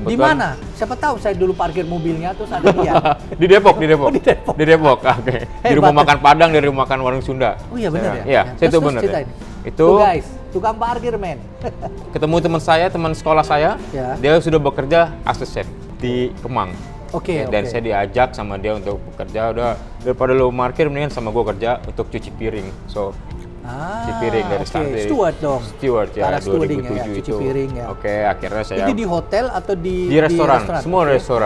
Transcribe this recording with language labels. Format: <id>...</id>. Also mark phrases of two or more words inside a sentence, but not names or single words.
<id>di mana? Siapa tahu saya dulu parkir mobilnya terus ada dia. Di Depok. Oh, di Depok. Di Depok. Oke. Di rumah makan Padang, dari rumah makan warung Sunda. Oh iya benar ya? Iya, saya itu benar. Ya. Itu guys, tukang parkir men. Ketemu teman sekolah saya, dia sudah bekerja</id> <en>as a chef</en> <id>di Kemang. Dan saya diajak sama dia untuk bekerja, udah daripada lo parkir mendingan sama gue kerja untuk cuci piring. So, cuci piring dari steward dong. Steward ya, 2007 ya, cuci itu. Piring ya. Akhirnya saya. Itu di hotel atau di restoran? Semua restoran.</id>